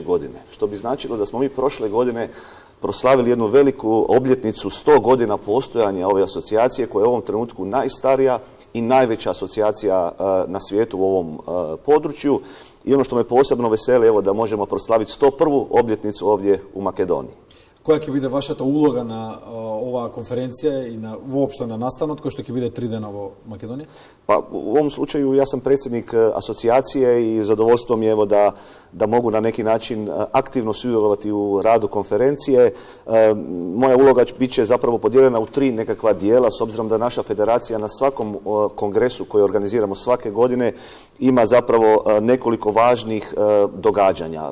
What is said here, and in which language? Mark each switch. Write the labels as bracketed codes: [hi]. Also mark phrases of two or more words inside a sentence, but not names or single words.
[hr] godine, što bi značilo da smo mi prošle godine proslavili jednu veliku obljetnicu 100 godina postojanja ove asocijacije, koja je u ovom trenutku najstarija i najveća asocijacija na svijetu u ovom području. I ono što me posebno veseli, evo, da možemo proslaviti 101. obljetnicu ovdje u Makedoniji. [mk] Која ќе биде вашата улога на оваа конференција и воопшто на настанот кој што ќе биде 3 дена во Македонија? [hr] Pa u ovom slučaju ja sam predsjednik asocijacije i zadovoljstvo mi je evo da mogu na neki način aktivno sudjelovati u radu konferencije. Moja uloga bit će zapravo podijeljena u 3 nekakva dijela, s obzirom da naša federacija na svakom kongresu koji organiziramo svake godine ima zapravo nekoliko važnih događanja.